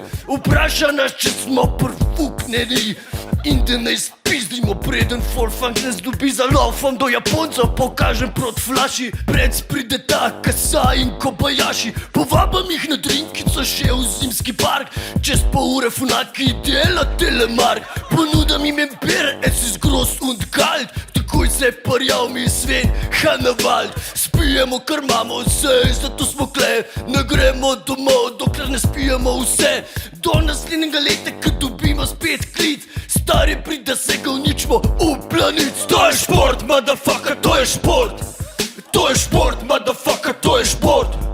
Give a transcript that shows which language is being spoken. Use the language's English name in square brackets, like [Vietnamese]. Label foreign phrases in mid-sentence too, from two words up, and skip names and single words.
[Slovenian] Vpraša nas, če smo prfukneni in da naj spizdimo, preden Folfang nas dobi za lofom. Do Japonca pokažem prot flaši, pred pride ta Kasa in Kobayashi. Povabam jih na drinkico še v zimski park. Čez pol ure funaki dela telemark. Ponudam jim en Bier, [German] es ist groß und kalt. [Slovenian] Takoj se parjav mi Sven Hannawald. Spijemo, kar imamo vse, zato smo kle. Ne gremo domov, dokler ne spijemo vse. Do naslednjega leta, ko dobimo spet klic. Stari pride, se ga uničimo v planic. To je šport, motherfucker, to je šport. To je šport, motherfucker, to je šport.